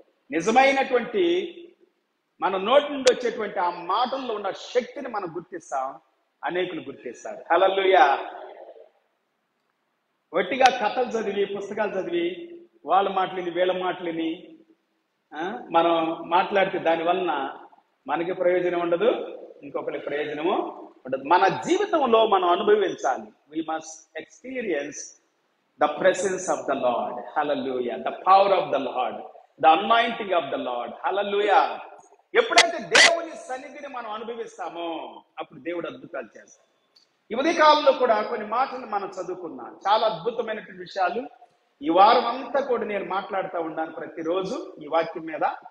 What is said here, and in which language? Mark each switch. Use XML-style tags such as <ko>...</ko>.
<te>నిజమైనటువంటి మన నోటి నుండి వచ్చేటువంటి ఆ మాటల్లో ఉన్న శక్తిని మనం గుర్తిస్తాం, అనేకులు గుర్తిస్తారు. హల్లెలూయా. వట్టిగా కథలు చదివి, పుస్తకాలు చదివి, వాళ్ళ మాటలని వీళ్ళ మాటలని మనం మాట్లాడితే దాని వలన మనకి ప్రయోజనం ఉండదు, ఇంకొకరికి ప్రయోజనము ఉండదు. మన జీవితంలో మనం అనుభవించాలి.</te> <en>we must experience the presence of the Lord. Hallelujah. The power of the Lord, the anointing of the Lord. Hallelujah.</en> <te>ఎప్పుడైతే దేవుని సన్నిధిని మనం అనుభవిస్తామో అప్పుడు దేవుడు అద్భుతాలు చేస్తాడు. ఈ ఉదయకాలంలో కూడా కొన్ని మాటలు మనం చదువుకున్నాం. చాలా అద్భుతమైనటువంటి విషయాలు ఈ వారం అంతా కూడా నేను మాట్లాడుతూ ఉన్నాను ప్రతిరోజు ఈ వాక్యం మీద.</te>